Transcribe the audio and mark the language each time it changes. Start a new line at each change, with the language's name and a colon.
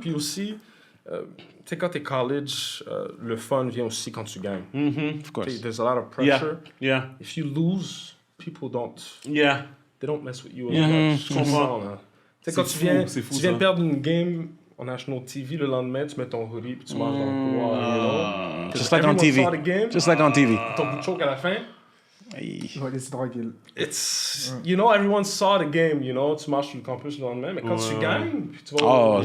French: Puis aussi, tu sais, quand t'es college, le fun vient aussi quand tu gagnes.
English: Of course. There's a lot of pressure. Yeah. If you lose, people don't... Yeah. They don't mess with you as much.
French: Je comprends, là. Tu sais, quand tu viens de perdre une game
English: on National TV,
French: le lendemain, tu mets ton hoodie puis tu marches dans le couloir.
English: You know? Just like on TV. Just like on TV.
French: Ton bout de choke à la fin. Je vais laisser tranquille.
English: It's, you know, everyone saw the game, you know,
French: tu marches sur le campus le lendemain, mais quand tu gagnes, puis tu vas...